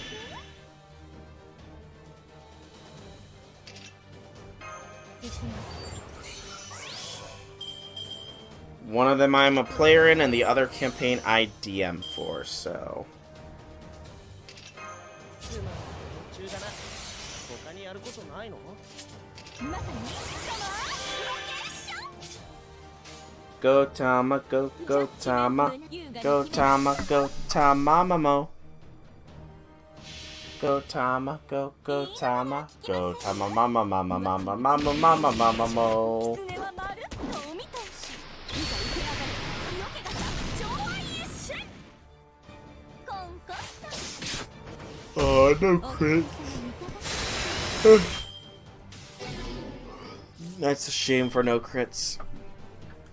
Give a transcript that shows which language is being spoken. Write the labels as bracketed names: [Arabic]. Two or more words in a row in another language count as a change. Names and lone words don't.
[English] One of them I'm a player in, and the other campaign I DM for, so... Go Tama, go Tama, go Tama, go Tamamamo. Go Tama, go Tama, go Tama mama mama mama mama mama mama mo. Oh, no crit. That's a shame for no crits.